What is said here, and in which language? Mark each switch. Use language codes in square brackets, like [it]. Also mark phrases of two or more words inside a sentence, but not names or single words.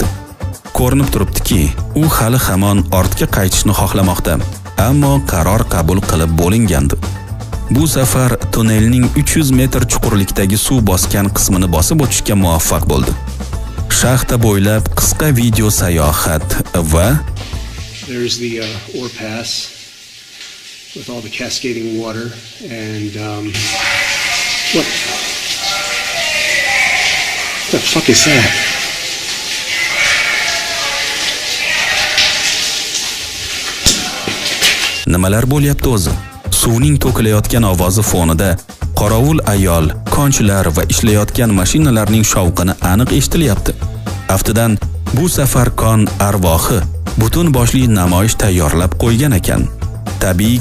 [uz] Ko'rinib turibdiki, u hali hamon ortga qaytishni xohlamoqda, ammo qaror qabul qilib bo'lingandi. Bu safar tunnelning 300 metr chuqurlikdagi suv bosgan qismini bosib o'tishga muvaffaq bo'ldi. Shaxta bo'ylab qisqa video sayohat va [en] there's the ore pass with all the cascading water and what the fuck is that? [uz] Nimalar bo'lyapti o'zi? Suvning to'kilayotgan ovozi fonida qorovul ayol, konchilar va ishlayotgan mashinalarning shovqini aniq eshitilyapti. Aftidan bu safar kon arvohi butun boshli namoyish tayyorlab qo'ygan ekan.